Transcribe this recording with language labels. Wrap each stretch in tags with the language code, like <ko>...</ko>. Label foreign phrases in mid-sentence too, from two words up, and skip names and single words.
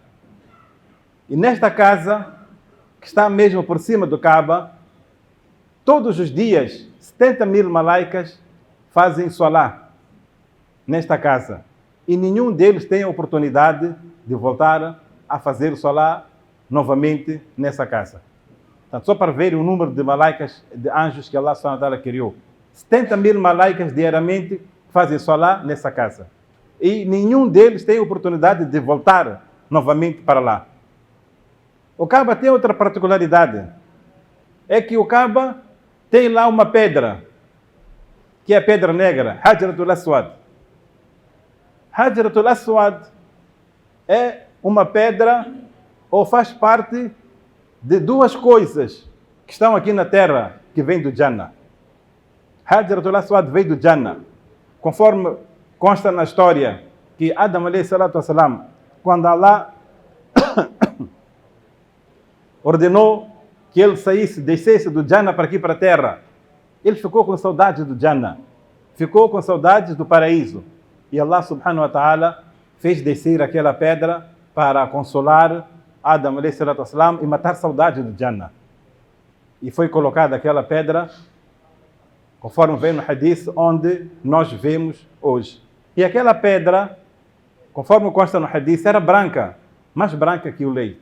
<pt>E nesta casa, que está mesmo por cima do Kaaba, todos os dias, 70.000 malaicas fazem solá nesta casa. E nenhum deles tem a oportunidade de voltar a fazer solá novamente nessa casa. Portanto, só para ver o número de malaicas, de anjos que</pt> <ar>الله سبحانه وتعالى</ar> <pt>criou. 70.000 malaicas diariamente fazem solá nessa casa. E nenhum deles tem a oportunidade de voltar novamente para lá. O Kaaba tem outra particularidade. É que o Kaaba tem lá uma pedra, que é a pedra negra, Hajratul Aswad. Hajratul Aswad é uma pedra, ou faz parte de duas coisas que estão aqui na terra, que vêm do Jannah. Hajratul Aswad veio do Jannah. Conforme consta na história, que Adam,</pt> <ar>عليه الصلاة والسلام,</ar> <pt>quando Allah ordenou que ele descesse do Jannah para aqui para a terra, ele ficou com saudades do Jannah, ficou com saudades do paraíso. E</pt> <ar>الله سبحانه وتعالى</ar> <pt>fez descer aquela pedra para consolar Adam a.s. e matar saudade do Jannah. E foi colocada aquela pedra, conforme vem no hadith, onde nós vemos hoje. E aquela pedra, conforme consta no hadith, era branca, mais branca que o leite.</pt>